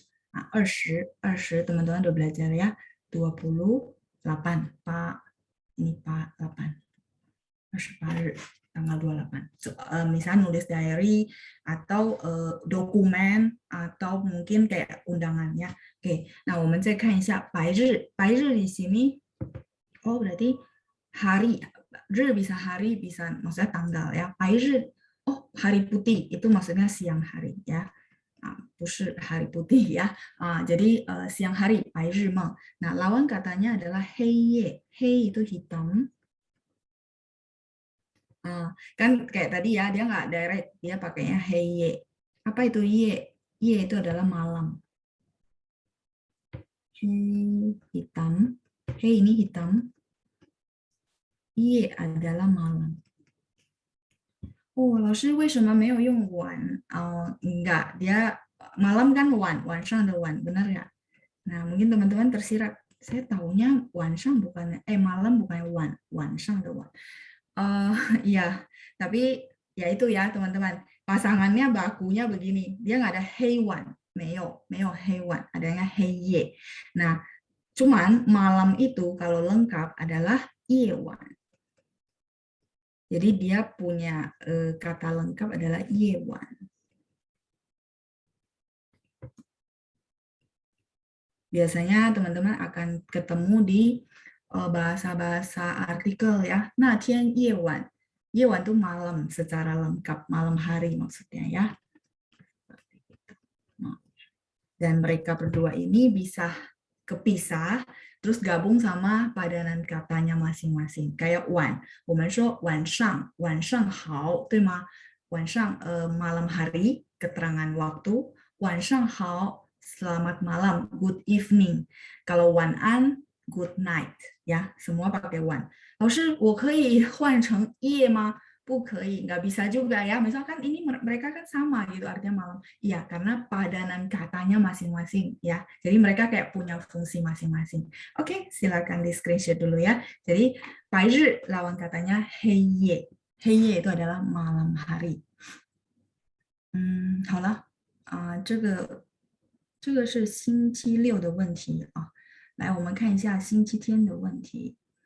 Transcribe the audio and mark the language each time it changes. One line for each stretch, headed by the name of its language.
Indonesian: Nah, 20 teman-teman udah belajar ya. 28 Pak. Ini Pak 8. 28 tanggal 28. Misalnya nulis diary atau dokumen atau mungkin kayak undangannya.
Chinese: Oke, nah 我们再看一下白日.
Indonesian: 白日 di sini oh berarti hari. 日 bisa hari, bisa maksudnya tanggal ya. 白日 oh hari putih itu maksudnya siang hari ya. 不是 hari putih ya. Jadi siang hari 白日梦. Nah, lawan katanya adalah 黑夜. 黑 itu hitam. Kan kayak tadi ya, dia nggak direct, dia pakainya hey ye. Apa itu ye? Ye itu adalah malam. Hey hitam, hey ini hitam, ye adalah malam.
Chinese: Oh, 老师为什么没有用晚?
Indonesian: Enggak, dia malam kan wan,
Chinese: 晚上的晚,
Indonesian: benar ya? Nah, mungkin teman-teman tersirat. Saya tahunya 晚上 bukan, malam bukan wan,
Chinese: 晚上的晚.
Indonesian: Iya, tapi ya itu ya teman-teman. Pasangannya bakunya begini, dia nggak ada hewan, 没有 hewan, adanya heye. Nah, cuman malam itu kalau lengkap adalah 夜晚. Jadi dia punya kata lengkap adalah 夜晚. Biasanya teman-teman akan ketemu di bahasa-bahasa artikel ya. Nah, 天夜晚, 夜晚 itu malam secara lengkap, malam hari maksudnya ya. Dan mereka berdua ini bisa kepisah, terus gabung sama padanan katanya masing-masing. Kayak wan,
Chinese: 我们说晚上好，对吗？
Indonesian: 晚上 malam hari, keterangan waktu. 晚上好 selamat malam, good evening. Kalau 晚安 good night, ya semua pakai wan.
Chinese: 老师，我可以换成夜吗？不可以,
Indonesian: nggak bisa juga ya. Misalkan ini mereka kan sama gitu artinya malam. Iya, karena padanan katanya masing-masing ya. Jadi mereka kayak punya fungsi masing-masing. Oke, silakan di screenshot dulu ya. Jadi, 白日 lawan katanya 黑夜. 黑夜 itu adalah malam hari.
Chinese: 好了，这个是星期六的问题啊。来，我们看一下星期天的问题。